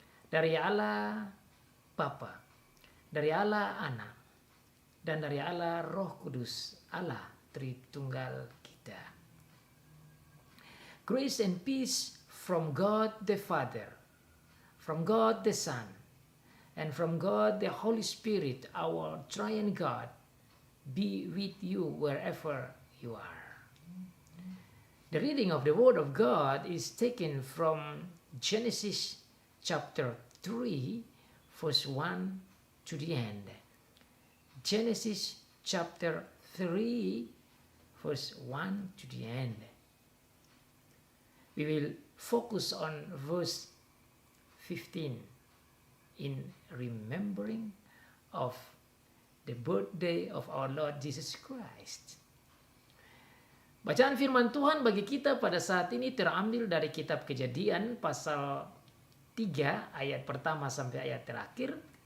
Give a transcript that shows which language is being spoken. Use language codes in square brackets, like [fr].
[id] Dari Allah Bapa, dari Allah Anak, dan dari Allah Roh Kudus, Allah Tritunggal kita. [en] Grace and peace from God the Father, from God the Son, and from God the Holy Spirit, our triune God, be with you wherever you are. The reading of the Word of God is taken from Genesis chapter 3, verse 1 to the end. Genesis chapter 3, verse 1 to the end. We will focus on verse 15 in remembering of the birthday of our Lord Jesus Christ. [id] Bacaan firman Tuhan bagi kita pada saat ini terambil dari kitab Kejadian pasal 3 ayat pertama sampai ayat terakhir.